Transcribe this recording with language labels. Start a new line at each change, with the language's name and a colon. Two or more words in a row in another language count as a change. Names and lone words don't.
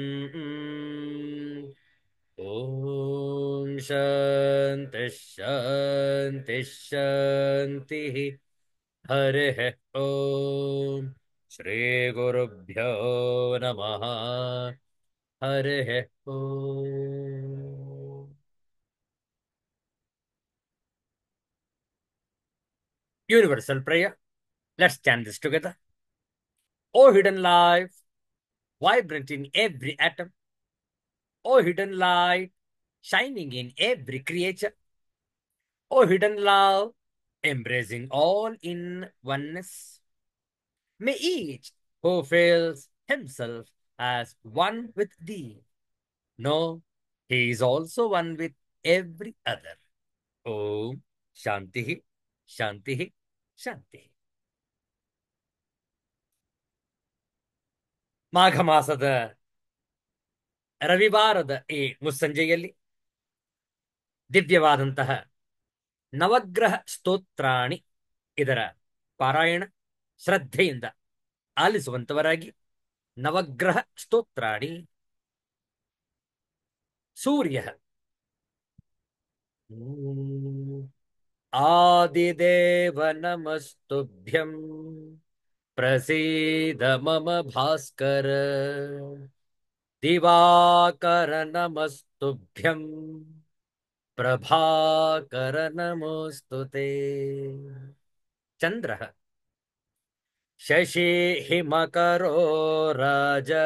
Sanskrit: ॐ शान्ति शान्ति शान्तिः हरिः ॐ श्रीगुरुभ्यो नमः हरिः ॐ
English: Universal prayer. Let's chant this together. O hidden life, vibrant in every atom. O hidden light, shining in every creature. O hidden love, embracing all in oneness. May each who feels himself as one with thee know he is also one with every other.
Sanskrit: ॐ शान्ति शान्ति शान्ति.
Kannada: ಮಾಘ ಮಾಸದ ರವಿವಾರದ ಈ ಮುಸ್ಸಂಜೆಯಲ್ಲಿ ದಿವ್ಯವಾದಂತಹ
Sanskrit: ನವಗ್ರಹ ಸ್ತೋತ್ರಾಣಿ
Kannada: ಇದರ ಪಾರಾಯಣ ಶ್ರದ್ಧೆಯಿಂದ ಆಲಿಸುವಂತವರಾಗಿ
Sanskrit: ನವಗ್ರಹ ಸ್ತೋತ್ರಾಣಿ ಸೂರ್ಯ ಆದಿದೇವ ನಮಸ್ತುಭ್ಯಂ ಪ್ರಸೀದ ಮಮ ಭಾಸ್ಕರ ದಿವಾಕರ ನಮಸ್ತುಭ್ಯಂ ಪ್ರಭಾಕರ ನಮೋಸ್ತುತೆ ಚಂದ್ರ ಶಶಿ ಹಿಮಕರೋ ರಾಜ